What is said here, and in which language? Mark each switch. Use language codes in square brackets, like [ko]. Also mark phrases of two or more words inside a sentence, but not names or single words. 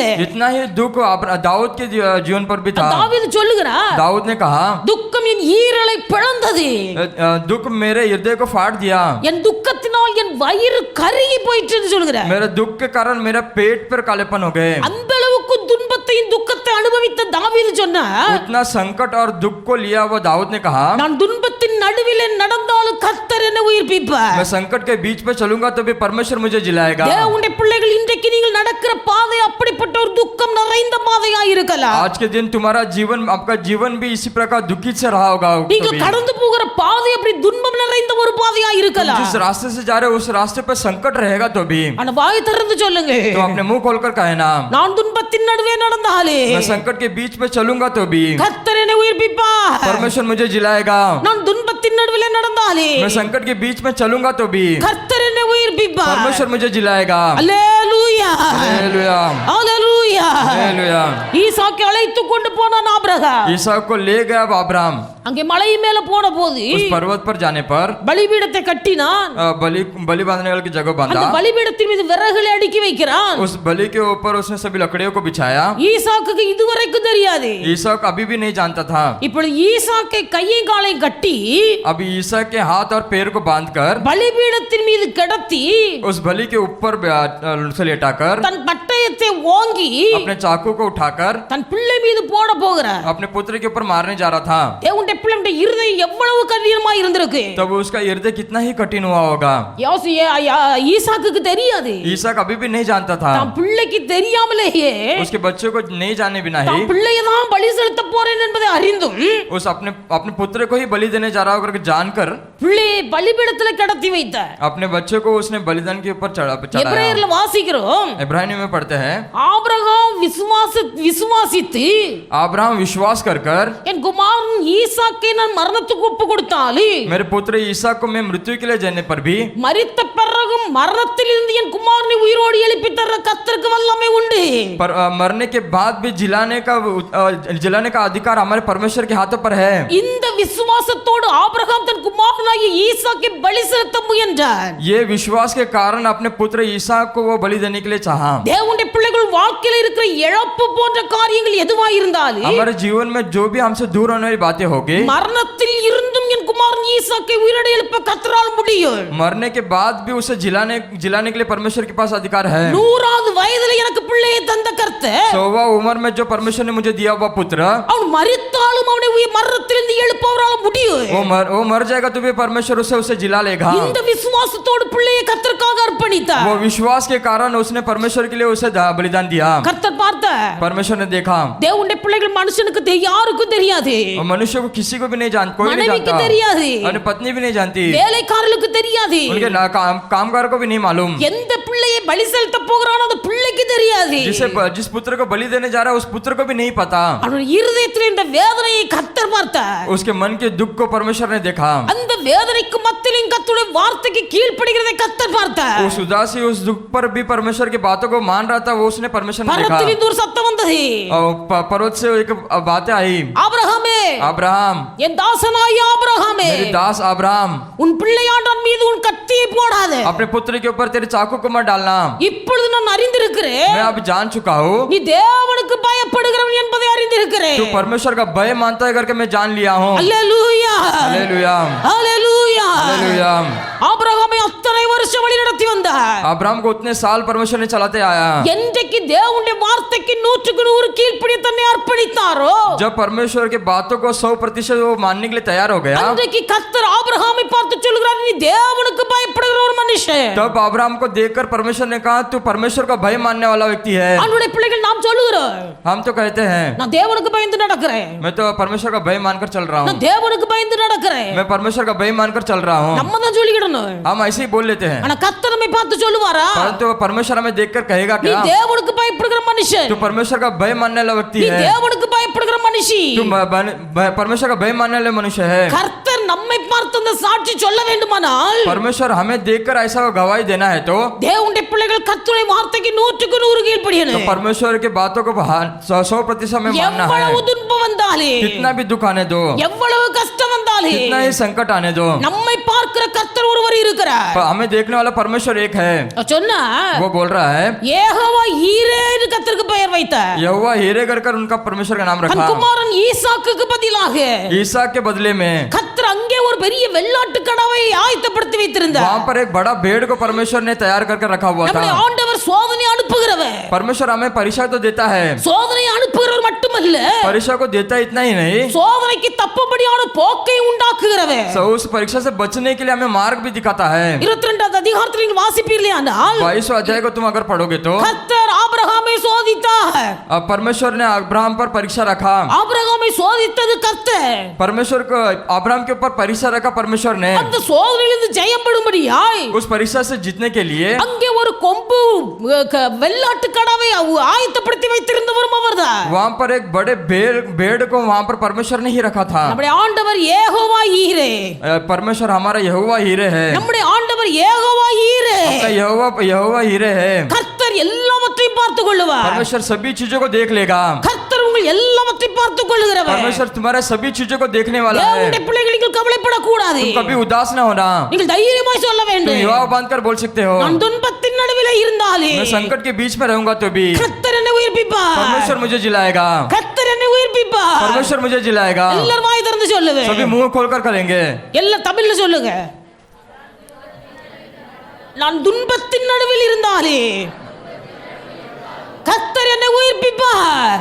[hi] इतना ही दुख दाऊद के जीवन पर भी था. [ta] தாவீது சொல்லுகிறார், [hi] दाऊद ने कहा, [ta] துக்கம் என் ஈரலை பிளந்தது, [hi] दुख मेरे हृदय को फाड़ दिया. [ta] என் துக்கத்தினால் என் வயிறு கருகி போயிட்டுன்னு சொல்லுகிறார். [hi] मेरे दुख के कारण मेरा पेट पर कालेपन हो गए. [ta] அந்த அளவுக்கு துன்பத்தையும் துக்கத்தை அனுபவித்த தாவீது சொன்னார், [hi] उतना संकट और दुख को लिया वो दाऊद ने कहा, [ta] நான் துன்பத்தின் நடுவிலே நடந்தாலும் கர்த்தர் என்னை உயிர்ப்பிப்பார். [hi] मैं संकट के बीच में चलूंगा तो भी परमेश्वर मुझे जिलाएगा. [ta] தேவனுடைய பிள்ளைகள், இன்றைக்கு நீங்கள் நடக்கிற பாதை அப்படிப்பட்ட ஒரு துக்கம் நிறைந்த பாதையா இருக்கலாம். [hi] आज के दिन तुम्हारा जीवन, आपका जीवन भी इसी प्रकार दुखित से रहा होगा. [ta] நீங்க கடந்து போகிற பாதை அப்படி துன்பம் நிறைந்த ஒரு பாதையா இருக்கலாம். [hi] जिस रास्ते से जा रहे हो उस रास्ते पर संकट रहेगा तो भी [ta] ஆனா வாய் திறந்து சொல்லுங்க, [hi] तो अपने मुंह खोलकर कहे ना, [ta] நான் துன்பத்தின் நடுவே நடந்தாலே [hi] मैं संकट के बीच में चलूंगा तो भी [ta] கர்த்தர் என்னை உயிர்ப்பிப்பார். [hi] परमेश्वर मुझे जिलाएगा. [ta] நான் துன்பத்தின் நடுவிலே நடந்தாலே [hi] मैं संकट के बीच में चलूंगा तो भी [ta] கர்த்தர் என்னை உயிர்ப்பிப்பார். [hi] परमेश्वर मुझे जिलाएगा. [ta] அல்லேலூயா, [hi] हालेलुया, [ta] அல்லேலூயா. [hi] हालेलुया. [ta] ஈசாக்கை அழைத்து கொண்டு போனான் ஆபிரகாம். [hi] ईसाक को ले गया अब अब्राहम. [ta] அங்கே மலை மேல போன போது [hi] उस पर्वत पर जाने पर [ta] பலிபீடத்தை கட்டினான். [hi] बलि बांधने वाले की जगह [ta] அந்த [hi] बांधा. [ta] பலிபீடத்தின் மீது விறகுகளை அடுக்கி வைக்கிறான். [hi] उस बलि के ऊपर उसने सभी लकड़ियों को बिछाया. [ta] ஈசாக்குக்கு இதுவரைக்கும் தெரியாது. [hi] ईसाक अभी भी नहीं जानता था. [ta] இப்பொழுது ஈசாக்கை கையை காலை கட்டி [hi] अभी ईसाक के हाथ और पैर को बांधकर [ta] பலிபீடத்தின் மீது கிடத்தி [hi] उस बलि के ऊपर उसे लेटाकर [ta] தன் பட்டயத்தை ஓங்கி [hi] अपने चाकू को उठाकर [ta] தன் பிள்ளை மீது போட போகிறார். [hi] अपने पुत्र के ऊपर मारने जा रहा था. [ta] தேவனுடைய பிள்ளையுடைய இருதயம் எவ்வளவு கடினமா இருந்திருக்கு. [hi] तब उसका हृदय कितना ही कठिन हुआ होगा. [ta] ஈசாக்குக்கு தெரியாது. [hi] ईसाक अभी भी नहीं जानता था. [ta] தன் பிள்ளைக்கு தெரியாமலேயே [hi] उसके बच्चों को नहीं जाने बिना ही [ta] தன் பிள்ளையை தான் பலி செலுத்த போறேன் என்பதை அறிந்தும் [hi] उस अपने पुत्र को ही बलि देने जा रहा होकर जानकर [ta] பிள்ளையை பலிபீடத்துல கடத்தி வைத்தார். [hi] अपने बच्चों को उसने बलिदान के ऊपर चढ़ाया. [ta] எபிரேயர்ல வாசிக்கிறோம், [hi] इब्रानी में पढ़ते हैं, [ta] ஆபிரகாம் விசுவாசித்து [hi] अब्राहम विश्वास कर कर [ta] என் குமாரன் ஈசாக்கை நான் மரணத்துக்கு ஒப்பு கொடுத்தாலே [hi] मेरे पुत्र ईसा को मैं मृत्यु के लिए जाने पर भी [ta] மரித்த பிறகும் மரணத்திலிருந்து என் குமாரனை உயிரோடு எழுப்பி தர கர்த்தருக்கு வல்லமை உண்டு. [hi] पर मरने के बाद भी जिलाने का अधिकार हमारे परमेश्वर के हाथों पर है. [ta] இந்த விசுவாசத்தோடு ஆபிரகாம் தன் குமாரனாகிய ஈசாக்கை பலி செலுத்த முயன்றார். [hi] ये विश्वास के कारण अपने पुत्र ईसा को वो बलि देने के लिए चाहा. [ta] தேவனுடைய பிள்ளைகள் வாழ்க்கையில் இருக்கிற இழப்பு போன்ற காரியங்கள் எதுவாக இருந்தாலும் [hi] हमारे जीवन में जो भी हमसे दूर होने वाली बातें होगी, [ta] மரணத்தில் இருந்தும் என் குமாரன் ஈசாக்கை உயிரோடு எழுப்ப கர்த்தரால் முடியும். [hi] मरने के बाद भी उसे जिलाने के लिए परमेश्वर के पास अधिकार है. [ta] 100வது வயதில் எனக்கு பிள்ளையை தந்த கர்த்தர் [hi] 100 उम्र में जो परमेश्वर ने मुझे दिया हुआ पुत्र, [ta] அவன் மரித்தாலும் அவனை மரணத்திலிருந்து எழுப்பவரால் முடியும். [hi] वो मर जाएगा तो भी परमेश्वर उसे जिला लेगा. [ta] இந்த விசுவாசத்தோடு பிள்ளையை கர்த்தருக்காக அர்ப்பணித்தார். [hi] वो विश्वास के कारण उसने परमेश्वर के लिए उसे बलिदान दिया. [ta] கர்த்தர் பார்த்தார். [hi] परमेश्वर ने देखा. [ta] தேவனுடைய பிள்ளைகள் மனுஷனுக்கு யாருக்கும் தெரியாது. [hi] मनुष्य को किसी को भी नहीं जानता, कोई नहीं [ta] மனைவிக்கு [hi] जानता, [ta] தெரியாது, [hi] अपनी पत्नी भी नहीं जानती, [ta] வேலைக்காரர்களுக்கு தெரியாது, [hi] उनके कामगार को भी नहीं मालूम. [ta] எந்த பிள்ளையை பலி செலுத்த போகிறானோ அந்த பிள்ளைக்கு தெரியாது. [hi] जिस पुत्र को बलि देने जा रहा है उस पुत्र को भी नहीं पता. [ta] அவனுடைய இருதயத்தில் இந்த வேதனையை கர்த்தர் பார்த்தார். [hi] उसके मन के दुख को परमेश्वर ने देखा. [ta] அந்த வேதனைக்கு மத்தியிலும் கர்த்தருடைய வார்த்தைக்கு கீழ்ப்படிகிறதை கர்த்தர் பார்த்தார். [hi] उस उदासी उस दुख पर भी परमेश्वर की बातों को मान रहा था, वो उसने परमेश्वर ने देखा. [ta] பரத்திலிருந்து ஒரு சத்தம் வந்தது. [hi] पर्वत से एक बातें आई, [ta] ஆபிரகாமே, [hi] अब्राहम, [ta] என் தாசனாகிய ஆபிரகாமே, [hi] मेरे दास अब्राहम, [ta] உன் பிள்ளையாண்டான் மீது உன் கத்தியை போடாதே. [hi] अपने पुत्र के ऊपर तेरे चाकू को मत डालना. [ta] இப்பொழுது நான் அறிந்திருக்கிறேன், [hi] मैं अब जान चुका हूँ [ta] நீ தேவனுக்கு பயப்படுகிறவன் என்பதை அறிந்திருக்கிறேன். [hi] तू परमेश्वर का भय मानता है करके मैं जान लिया हूँ. [ta] அல்லேலூயா, [hi] हालेलुया, [ta] அல்லேலூயா. [hi] हालेलुया. [ta] ஆபிரகாமை அத்தனை வருஷம் வழி நடத்தி வந்தார். [hi] अब्राहम को उतने साल परमेश्वर ने चलाते आया. [ta] என்றைக்கு தேவனுடைய வார்த்தைக்கு 100% கீழ்ப்படிய தன்னை அர்ப்பணித்தாரோ, [hi] जब परमेश्वर के बातों को 100% वो मानने के लिए तैयार हो गया, [ta] அன்றைக்கு கர்த்தர் ஆபிரகாமை பார்த்து சொல்கிறார், நீ தேவனுக்கு பயப்படுகிற ஒரு மனுஷன். [hi] तब अब्राहम को देखकर परमेश्वर ने कहा तू परमेश्वर का भय मानने वाला व्यक्ति है. [ta] அவனுடைய பிள்ளைகள் நாம் சொல்லுகிறோம், [hi] हम तो कहते हैं [ta] நான் தேவனுக்கு பயந்து நடக்கிறேன், [hi] मैं तो परमेश्वर का भय मानकर चल रहा हूँ, [ta] நான் தேவனுக்கு பயந்து நடக்கிறேன். [hi] मैं परमेश्वर का भय मानकर चल रहा हूँ. [ta] நம்ம தான் சொல்லிக்கிடணும். [hi] हम ऐसे ही बोल लेते हैं, [ta] ஆனா கர்த்தர் நம்மை பார்த்து சொல்லுவாரா, [hi] परंतु परमेश्वर हमें देखकर कहेगा [ta] நீ [hi] क्या [ta] தேவனுக்கு பயப்படுகிற மனுஷன், [hi] तू परमेश्वर का भय मानने वाला व्यक्ति [ta] நீ [hi] है, [ta] தேவனுக்கு பயப்படுகிற மனுஷி. [hi] तू परमेश्वर का भय मानने वाले मनुष्य है. [ta] கர்த்தர் நம்மை பார்த்து அந்த சாட்சி சொல்ல வேண்டுமானால், [hi] परमेश्वर हमें देखकर ऐसा गवाही देना है तो [ta] தேவனுடைய பிள்ளைகள் கர்த்தருடைய வார்த்தைக்கு 100% கீழ்ப்படியணும். [hi] परमेश्वर की बातों को 100% में मानना है. [ta] எவ்வளவு துன்பம் வந்தாலே, [hi] कितना भी दुख आने दो, [ta] எவ்வளவு கஷ்டம் வந்தாலே, [hi] कितना ही संकट आने दो, [ta] நம்மை பார்க்கிற கர்த்தர் ஒருவர் இருக்கிறார். [hi] हमें देखने वाला परमेश्वर एक है. [ta] சொன்னா [hi] वो बोल रहा है [ta] யெகோவா ஈரேன்னு கர்த்தருக்கு பெயர் வைத்தார். [hi] यहोवा हीरे कर उनका परमेश्वर का नाम [ta] தன் [hi] रखा. [ta] குமாரன் ஈசாக்குக்கு பதிலாக [hi] ईसा के बदले में [ta] கர்த்தர் அங்கே ஒரு பெரிய வெள்ளாட்டு கடாவை ஆயத்தப்படுத்தி வைத்திருந்தார். [hi] वहां पर एक बड़ा भेड़ को परमेश्वर ने तैयार करके रखा हुआ [ta] நம்முடைய [hi] था. [ta] ஆண்டவர் சோதனை அனுப்புகிறவர். [hi] परमेश्वर हमें परीक्षा तो देता है, [ta] சோதனை அனுப்புகிறவர் மட்டுமல்ல, [hi] परीक्षा को देता इतना ही नहीं, [ta] சோதனைக்கு தப்பும்படியான போக்கை உண்டாக்குகிறவர். [hi] सो उस परीक्षा से बचने के लिए हमें मार्ग भी दिखाता है. [ta] 22வது அதிகாரத்தில் நீங்கள் வாசிப்பீர்களானால், [hi] 22 अध्याय को तुम अगर पढ़ोगे तो [ta] கர்த்தர் ஆபிரகாமை சோதித்தார். [hi] अब परमेश्वर ने अब्राहम पर परीक्षा रखा. [ta] ஆபிரகாமை சோதித்தது கர்த்தர். [hi] परमेश्वर को अब्राहम के ऊपर परीक्षा रखा परमेश्वर ने. [ta] அந்த சோதனையிலிருந்து ஜெயம் பெறும்படியாய் [hi] उस परीक्षा से जीतने के लिए [ta] அங்கே ஒரு கொம்பு வெள்ளாட்டு கடாவை ஆயத்தப்படுத்தி வைத்திருந்தவரும் அவர்தான். [hi] वहां पर एक बड़े भेड़ को वहां पर परमेश्वर ने ही रखा था. [ta] நம்முடைய ஆண்டவர் யெகோவா ஈரே. [hi] परमेश्वर हमारा यहोवा हीरे है. [ta] நம்முடைய ஆண்டவர் யெகோவா ஈரே. [hi] आपका यहोवा हीरे है. [ta] கர்த்தர் எல்லாவற்றையும் பார்த்துக் கொள்ளுவார். [hi] परमेश्वर सभी चीजों को देख लेगा. [ta] கர்த்தர் உங்கள் எல்லாவற்றையும் பார்த்துக் கொள்ளுகிறவர். [hi] परमेश्वर तुम्हारे सभी चीजों को देखने वाला है. [ta] தேவனுடைய பிள்ளைகள் நீங்கள் கவலைப்படக்கூடாது. [hi] तुम कभी उदास ना होना. [ta] நீங்கள் தைரியமாய் சொல்ல [hi] तुम [ta] வேண்டும், [hi] युवा बांधकर बोल सकते हो [ta] நான் துன்பத்தின் நடுவிலே இருந்தாலே [hi] मैं संकट के बीच में रहूंगा तो भी [ta] கர்த்தர் என்னை உயிர்ப்பிப்பார். [hi] परमेश्वर मुझे जिलाएगा. [ta] கர்த்தர் என்னை உயிர்ப்பிப்பார். [hi] परमेश्वर मुझे जिलाएगा. [ta] எல்லாரும் வாய் திறந்து சொல்லுவேன். [hi] सभी मुंह खोलकर करेंगे. [ta] எல்லாம் தமிழ்ல சொல்லுங்க. நான் துன்பத்தின் நடுவில் இருந்தாலே கர்த்தர் என்னை உயிர்ப்பிப்பார்.